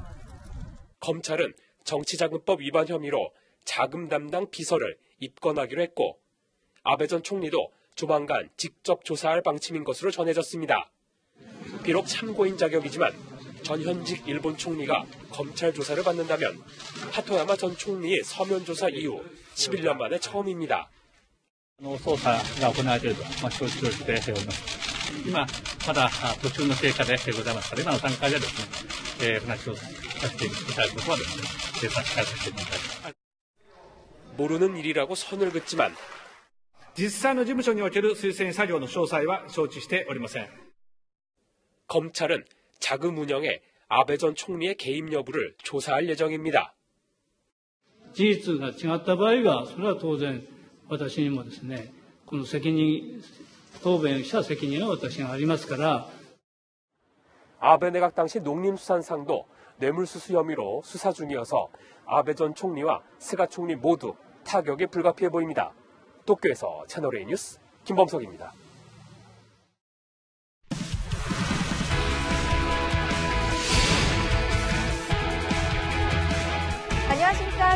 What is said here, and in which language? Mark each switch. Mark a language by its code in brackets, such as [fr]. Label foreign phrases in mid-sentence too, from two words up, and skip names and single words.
[ko] 검찰은 정치자금법 위반 혐의로 자금 담당 비서를 입건하기로 했고 아베 전 총리도 조만간 직접 조사할 방침인 것으로 전해졌습니다. 비록 참고인 자격이지만 전현직 일본 총리가 검찰 조사를 받는다면 하토야마 전 총리의 서면 조사 이후 11년 만에 처음입니다. [ja] 捜査が行われていると承知をしております。 今、まだ途中の経過でございますから、今の段階ではですね、話をさせていただくことはですね、差し控えさせていただきます。 [ko] 모르는 일이라고 선을 긋지만 [ja] 実際の事務所における推薦作業の詳細は承知しておりません。 [ko] 검찰은 자금 운영에 아베 전 총리의 개입 여부를 조사할 예정입니다. [ja] 事実が違った場合は、それは当然私にもですね、この責任、答弁した責任は私がありますから。 [ko] 아베 내각 당시 농림수산상도 뇌물수수 혐의로 수사 중이어서 아베 전 총리와 스가 총리 모두 타격에 불가피해 보입니다. 도쿄에서 채널A 뉴스 김범석입니다. 안녕하십니까.